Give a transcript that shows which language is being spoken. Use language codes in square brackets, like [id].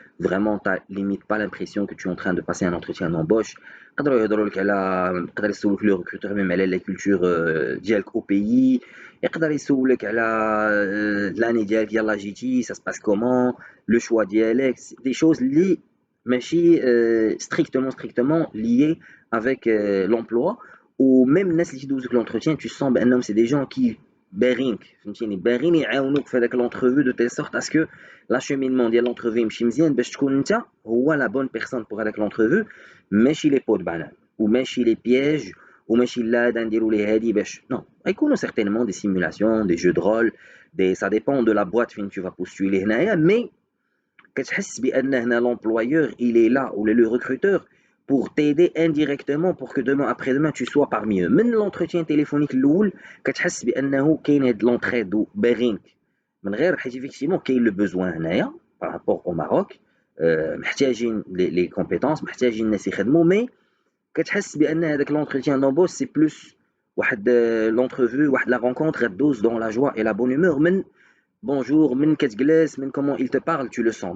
[fr] Vraiment t'as limite pas l'impression que tu es en train de passer un entretien d'embauche. [ar] يقدروا يهضروا لك على يقدر يسولك لو ريكروتور même على [fr] la culture [ar] ديالك [fr] au pays. [ar] يقدر يسولك على [fr] l'année [ar] ديالك يلاه جيتي [fr] ça se passe comment le choix [ar] ديالك [fr] des choses liées [ar] ماشي [fr] strictement liées avec l'emploi. ou même [ar] الناس اللي تيدوزوك [fr] l'entretien tu sens [ar] بانهم [fr] c'est des gens qui [ar] باغينك فهمتيني باغيين يعاونوك في هذاك [fr] l'entrevue de telle sorte à ce que l'acheminement ديال l'entrevue [ar] يمشي مزيان باش تكون انت هو [fr] la bonne personne pour هذاك l'entrevue [ar] ماشي لي بوت بانان وماشي لي بييج وماشي لا هذا نديرو ليه هادي باش نو. غيكونوا [fr] certainement des simulations des jeux de rôle ça dépend de la boîte [ar] فين [fr] tu vas postuler هنايا. mais [ar] كتحس بان هنا [fr] l'employeur il est là ou le recruteur pour t'aider indirectement pour que demain après-demain tu sois parmi eux. [ar] من [fr] l'entretien téléphonique [ar] الاول كتحس بانه كاين هاد l'entraide باغينك من غير حيت effectivement كاين le besoin هنايا [fr] par rapport au Maroc [ar] محتاجين [fr] les compétences [ar] محتاجين الناس يخدموا. [fr] mais [ar] كتحس بان هذاك [fr] l'entretien d'embauche c'est plus واحد l'entrevue واحد la rencontre غدوز dans la joie et la bonne humeur من bonjour [ar] من كتجلس من [fr] comment il te parle tu le sens.